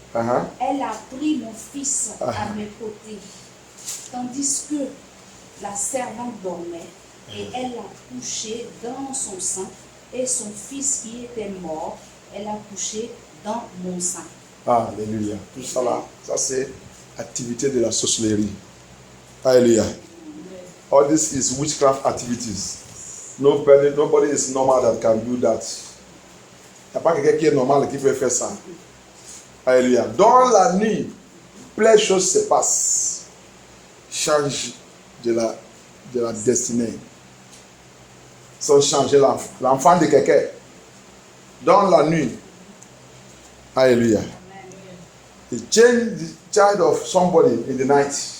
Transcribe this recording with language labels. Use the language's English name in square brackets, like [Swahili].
[French] Elle a pris mon fils à mes côtés, tandis que la servante dormait, et elle l'a couché dans son sein, et son fils qui était mort, elle a couché dans mon sein. Alléluia. Tout ça là, ça c'est activité de la sorcellerie. Alléluia. [English] All this is witchcraft activities. Nobody is normal that can do that. [French] Il n'y a pas quelqu'un qui est normal qui peut faire ça. Alléluia. Dans la nuit, plein de choses se passent. Change de la destinée. Sans changer l'enfant de quelqu'un. Dans la nuit. Alléluia. [English] He changed the child of somebody in the night.